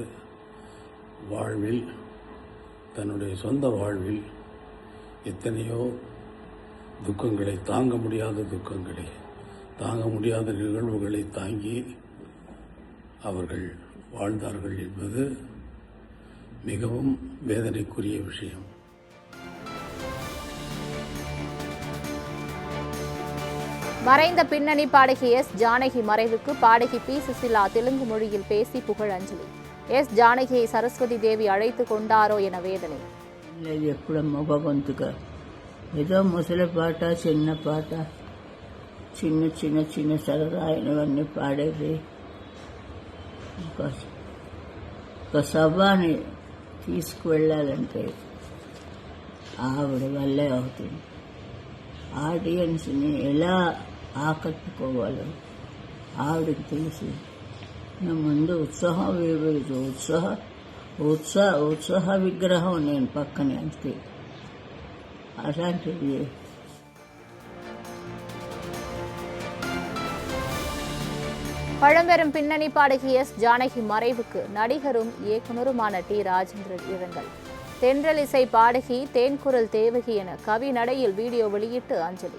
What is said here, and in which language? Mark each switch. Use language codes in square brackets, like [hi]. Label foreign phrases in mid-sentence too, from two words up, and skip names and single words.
[ta] வாழ்வில், தன்னுடைய சொந்த வாழ்வில் எத்தனையோ துக்கங்களை, தாங்க முடியாத நிகழ்வுகளை தாங்கி அவர்கள் வாழ்ந்தார்கள் என்பது மிகவும் வேதனைக்குரிய விஷயம். மறைந்த பின்னணி பாடகி ஜானகி மறைவுக்கு பாடகி பி. சுசிலா தெலுங்கு மொழியில் பேசி புகழஞ்சலி. ஜானகியை சரஸ்வதி தேவி அழைத்து கொண்டாரோ என வேதனை. [te] ఎప్పుడు మగ గొంతుగా ఏదో ముసలి పాట, చిన్న పాట, చిన్న చిన్న చిన్న సరదాయినవన్నీ పాడేది. ఒక సభని తీసుకువెళ్ళాలంటే ఆవిడ వల్లే అవుతుంది. ఆడియన్స్ని ఎలా ఆకట్టుకోవాలో ఆవిడకి తెలుసు. నా ముందు ఉత్సాహ విగ్రహం నేను పక్కనే. అంతే అలాంటిది [ta] பழம்பெரும் பின்னணி பாடகி எஸ் ஜானகி மறைவுக்கு நடிகரும் இயக்குனருமான டி ராஜேந்திரன் இரங்கல். தென்றல் இசை பாடகி தேன்குரல் தேவகி என கவி நடையில் வீடியோ வெளியிட்டு அஞ்சலி.